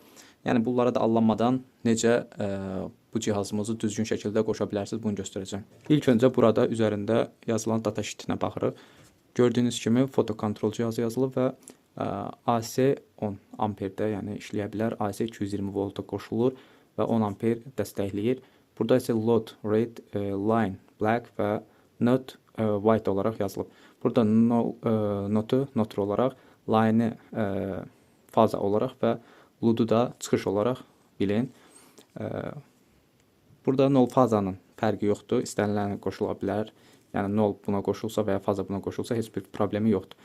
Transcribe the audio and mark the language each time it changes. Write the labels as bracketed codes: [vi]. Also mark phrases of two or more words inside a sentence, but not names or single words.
[az] Yəni bunlara da allanmadan necə bu cihazımızı düzgün şəkildə qoşa bilərsiniz, bunu göstərəcəm. İlk öncə burada üzərində yazılan datasheetinə baxırıq. Gördüyünüz kimi fotokontrol cihazı yazılıb və AC 10 amperdə, yəni işləyə bilər. AC 220 volta qoşulur və 10 amper dəstəkləyir. Burada isə [en] load rate line black [az] və [en] not white [az] olaraq yazılıb. Burada notu notr olaraq, line faza olaraq və load-u da çıxış olaraq bilin. Burada 0 fazanın fərqi yoxdur. İstənilən qoşula bilər. Yəni 0 buna qoşulsa və ya faza buna qoşulsa heç bir problemi yoxdur.